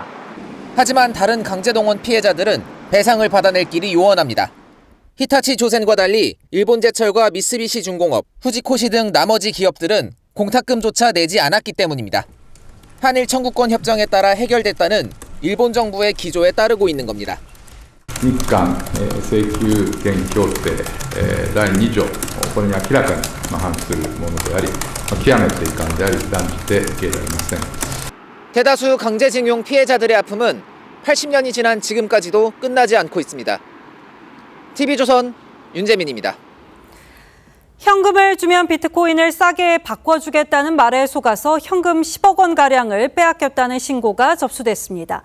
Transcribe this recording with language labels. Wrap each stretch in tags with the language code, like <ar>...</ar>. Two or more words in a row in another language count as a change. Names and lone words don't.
<ko>하지만 다른 강제동원 피해자들은 배상을 받아낼 길이 요원합니다. 히타치 조선과 달리 일본제철과 미쓰비시 중공업, 후지코시 등 나머지 기업들은 공탁금조차 내지 않았기 때문입니다. 한일 청구권 협정에 따라 해결됐다는 일본 정부의 기조에 따르고 있는 겁니다.</ko> <ja>日韓請求権協定第2条、これに明らかに反するものであり、極めて遺憾であり断じて受け入れられません。</ja> <ko>대다수 강제징용 피해자들의 아픔은 80년이 지난 지금까지도 끝나지 않고 있습니다. TV조선 윤재민입니다. 현금을 주면 비트코인을 싸게 바꿔주겠다는 말에 속아서 현금 10억 원가량을 빼앗겼다는 신고가 접수됐습니다.</ko>